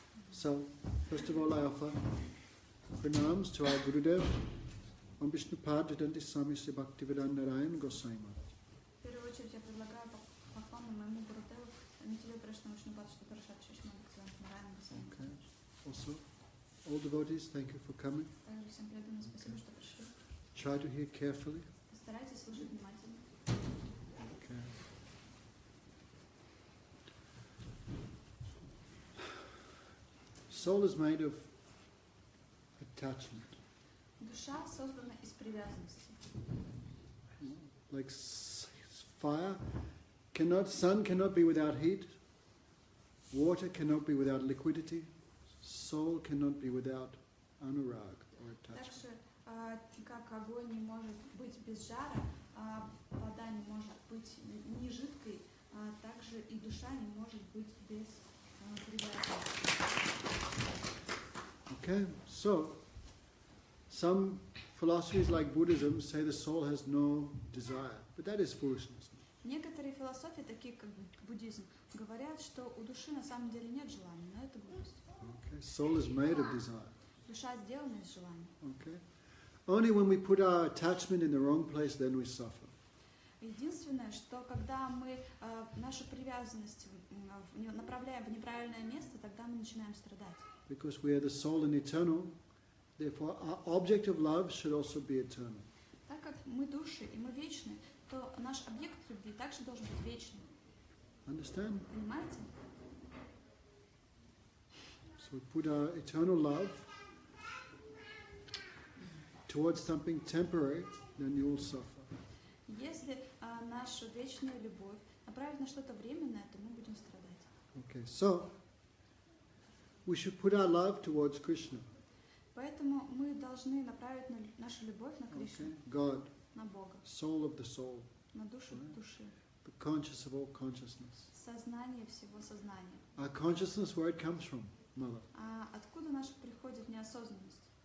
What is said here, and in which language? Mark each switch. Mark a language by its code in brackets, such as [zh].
[en] So, first of all I offer pranams to our Gurudev, on Vishnupad Vedanti Swami Sri Bhaktivedanta Narayan Goswami Maharaj. [ru] В первую очередь я предлагаю поклоны моему Гурудеву, Нитиле Пришна Вишнупад Шри Парашат Шишман Бхактивиданта Нараяна Госвами. [en] Okay. Also, all devotees, thank you for coming. [ru] Также всем преданным спасибо, что пришли. [en] Try to hear carefully. [ru] Постарайтесь слушать внимательно. [en] Okay. Soul is made of attachment. [ru] Душа создана из привязанности. [en] Like fire, sun cannot be without heat. Water cannot be without liquidity. Soul cannot be without anurag or attachment. [ru] Также, как огонь не может быть без жара, вода не может быть не жидкой, также и душа не может быть без привязанности. [en] Okay, so some philosophies like Buddhism say the soul has no desire, but that is foolishness. [ru] Некоторые философии, такие как буддизм, говорят, что у души на самом деле нет желания, но это глупость. [en] Okay, soul is made of desire. [ru] Душа сделана из желания. [en] Okay, only when we put our attachment in the wrong place, then we suffer. [ru] Единственное, что когда мы нашу привязанность направляем в неправильное место, тогда мы начинаем страдать. [en] Because we are the soul and eternal, therefore our object of love should also be eternal. [ru] Так как мы души и мы вечны, то наш объект любви также должен быть вечным. [en] Understand? [ru] Понимаете? [en] So we put our eternal love towards something temporary, then you will suffer. [ru] Если нашу вечную любовь направить на что-то временное, то мы будем страдать. [en] Okay, so we should put our love towards Krishna. [ru] Поэтому мы должны направить нашу любовь на Кришну, [en] Okay, God, [ru] на Бога, [en] soul of the soul, [ru] на душу души, [en] the conscious of all consciousness. [ru] сознание всего сознания. [en] Our consciousness, where it comes from, Mother? [ru] А откуда наша приходит неосознанность?